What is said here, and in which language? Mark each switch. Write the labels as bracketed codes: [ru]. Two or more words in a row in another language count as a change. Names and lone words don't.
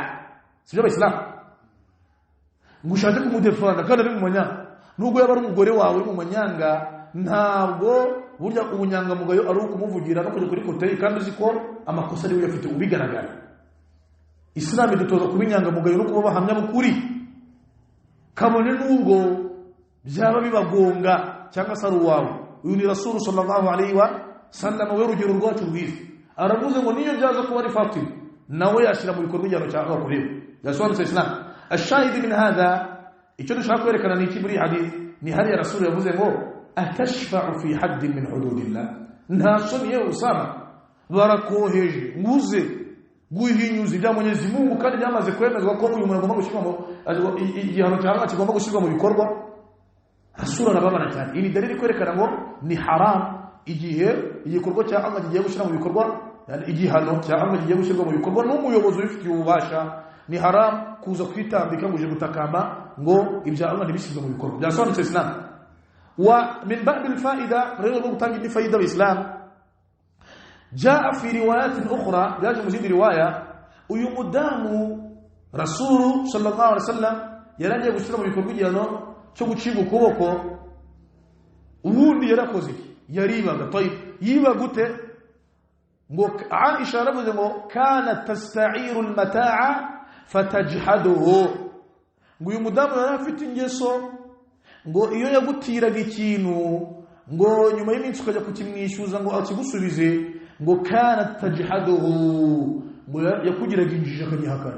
[rw] Sibyo Abayisilamu ngushake kumudefanda kandi ari mu manyanga nubwo yaba ari umugore wawe mu manyanga ntabwo burya ubunyangamugayo ari ukumuvugira no kujya kuri kote kandi uziko amakosa ari we afite ubigaragara. Islam idutoza kuba inyangamugayo no kuba bahamya bukuri kabone nubwo byaba bibagonga cyangwa se ari uwawe. Uyu ni Rasul [ar] صلى الله عليه وسلم [rw] we rugero rwacu rwiza aravuze ngo niyo byaza kuba ari Fatima nawe yashira mu bikorwa bijyano cyangwa kureba yasobanutse Islam. [ar] الشاهد من هذا [rw] icyo dushaka kwerekana ni iki muri hadith ni hari Rasul yavuze ngo [ar] أتشفع في حد من حدود الله [rw] nta soni yewe Usama barakoheje nguze guhinyuza ibya Mwenyezi Mungu kandi byamaze kwemezwa ko uyu muntu agomba gushyirwa mu igihano cyangwa kigomba gushyirwa mu bikorwa. Rasul arababana cyane. Ini dalili kwerekana ngo ni haram igihe igikorwa cya Allah kigiye gushyira mu bikorwa yani igihano cya Allah kigiye gushyirwa mu bikorwa n'umuyobozi ubifitiye ububasha ni haram kuza kwitambika ngo uje gutakamba ngo ibya Allah ntibishyirwe mu bikorwa. Byasobanutse Islam. [ar] ومن بعد الفائدة [rw] rero gutanga ni faida y'Islam [ar] جاء في رواية أخرى [rw] jaje mu zindi riwaya uyu mudamu Rasul [ar] صلى الله عليه وسلم [rw] yaragiye gushyira mu bikorwa igihano cyo guciga ukuboko. Ubundi yarakoze yaribaga tayib yiba gute ngo Aisha aravuze ngo [ar] كان تستعير المتاع فتجحده [rw] ngo uyu mudamu yari afite ingeso ngo iyo yagutiraga ikintu ngo nyuma y'iminsi ukajya kukimwishyuza ngo akigusubize ngo [ar] كان تجحده [rw] ngo yakugiraga injiji akagihakana.